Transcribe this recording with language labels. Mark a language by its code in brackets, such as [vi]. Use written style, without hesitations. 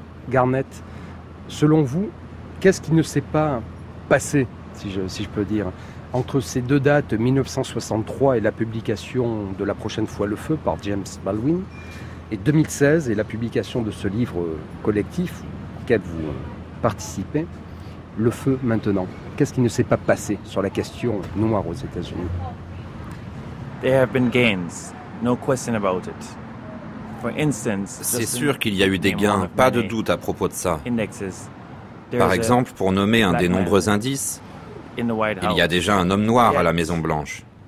[fr] Garnett, selon vous, qu'est-ce qui ne s'est pas passé, si je peux dire, entre ces deux dates, 1963 et la publication de La prochaine fois le feu par James Baldwin, et 2016 et la publication de ce livre collectif auquel vous participez, Le Feu maintenant. Qu'est-ce qui ne s'est pas passé sur la question noire aux États-Unis? [en] There have been gains, no question about it. For instance, [fr] c'est sûr qu'il y a eu des gains, pas de doute à propos de ça. Par exemple, pour nommer un des nombreux indices, il y a déjà un homme noir à la Maison Blanche.